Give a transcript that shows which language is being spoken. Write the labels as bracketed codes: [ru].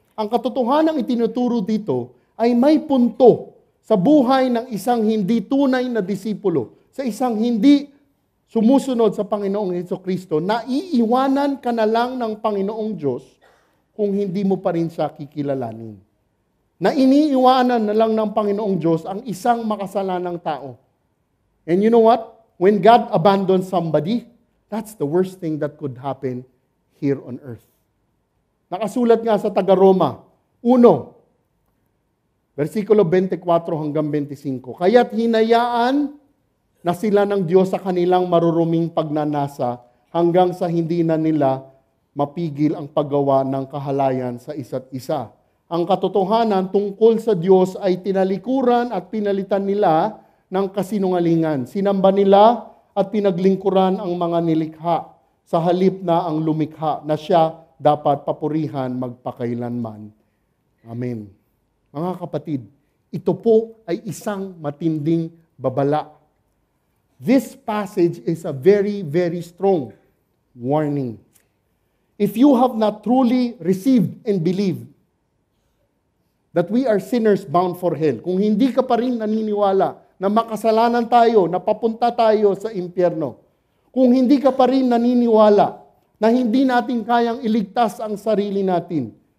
[tl] Ang katotohanan itinuturo dito ay may punto sa buhay ng isang hindi tunay na disipulo, sa isang hindi sumusunod sa Panginoong Hesukristo, na iiwanan ka na lang ng Panginoong Diyos kung hindi mo pa rin siya kikilalanin. Na iniiwanan na lang ng Panginoong Diyos ang isang makasalanang tao. [en] And you know what? When God abandons somebody, that's the worst thing that could happen here on earth. [tl] Nakasulat nga sa taga-Roma, 1, versikulo 24 hanggang 25. Kaya't hinayaan na sila ng Diyos sa kanilang maruruming pagnanasa hanggang sa hindi na nila mapigil ang paggawa ng kahalayan sa isa't isa. Ang katotohanan tungkol sa Diyos ay tinalikuran at pinalitan nila ng kasinungalingan. Sinamba nila at pinaglingkuran ang mga nilikha sa halip na ang lumikha na siya dapat papurihan magpakailanman. Amen. Mga kapatid, ito po ay isang matinding babala. [en] This passage is a very, very strong warning. If you have not truly received and believed that we are sinners bound for hell, [tl] kung hindi ka pa rin naniniwala na makasalanan tayo, na papunta tayo sa impyerno, kung hindi ka pa rin naniniwala na hindi natin kayang iligtas ang sarili natin,